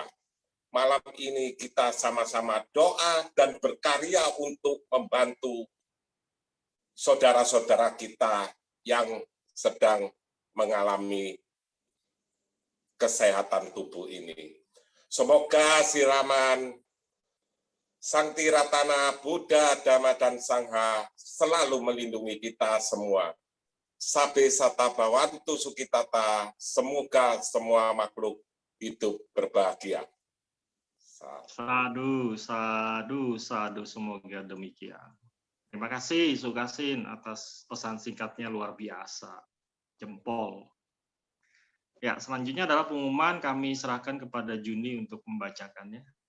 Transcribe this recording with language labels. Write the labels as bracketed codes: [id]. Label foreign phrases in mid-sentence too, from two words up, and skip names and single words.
[id] Malam ini kita sama-sama doa dan berkarya untuk membantu saudara-saudara kita yang sedang mengalami kesehatan tubuh ini. Semoga siraman Sang Tiratana Buddha, Dhamma, dan Sangha selalu melindungi kita semua. [pi] Sabe sata bawantu sukitata, [id] semoga semua makhluk hidup berbahagia. [pi] Sadu, sadu, sadu, [id] semoga demikian. Terima kasih Sukasin atas pesan singkatnya luar biasa. Jempol. Ya, selanjutnya adalah pengumuman, kami serahkan kepada Juni untuk membacakannya.